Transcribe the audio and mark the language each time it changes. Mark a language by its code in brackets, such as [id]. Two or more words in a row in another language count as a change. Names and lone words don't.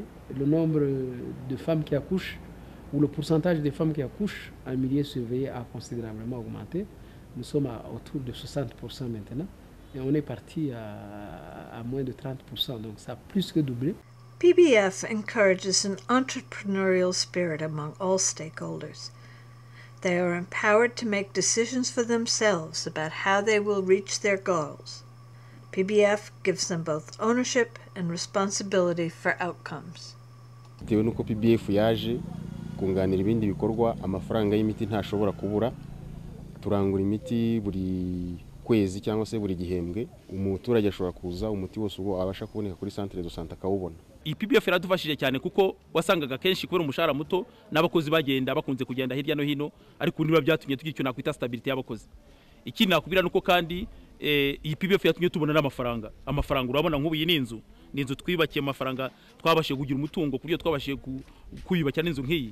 [fr] Le nombre de femmes qui accouchent ou le pourcentage de femmes qui accouchent en milieu surveillé a considérablement augmenté. Nous sommes autour de 60% maintenant et on est parti à moins de 30%, donc ça a plus que doublé. [en] PBF encourages an entrepreneurial spirit among all stakeholders. They are empowered to make decisions for themselves about how they will reach their goals. PBF gives them both ownership and responsibility for outcomes. [rw] Bitewe nuko PBF yaje kunganira ibindi bikorwa, amafaranga y'imiti ntashobora kubura. Turangura imiti buri kwezi cyangwa se buri gihembwe, umuturage ashobora kuza umuti wose uwo abasha kuboneka kuri [fr] centre de santé [rw] akawubona. PBF yaradufashije cyane kuko wasangaga kenshi kubera umushahara muto n'abakozi bagenda bakunze kugenda hirya no hino, ariko niba byatumye tugira icyo nakwita stability y'abakozi. Ikindi nakubwira nuko kandi iyi PBF yatumye tubona n'amafaranga. Amafaranga urabona nk'ubu iyi n'inzu twibakiye, amafaranga twabashije kugira umutungo kuri yo twabashije kuyubakira n'inzu nk'iyi.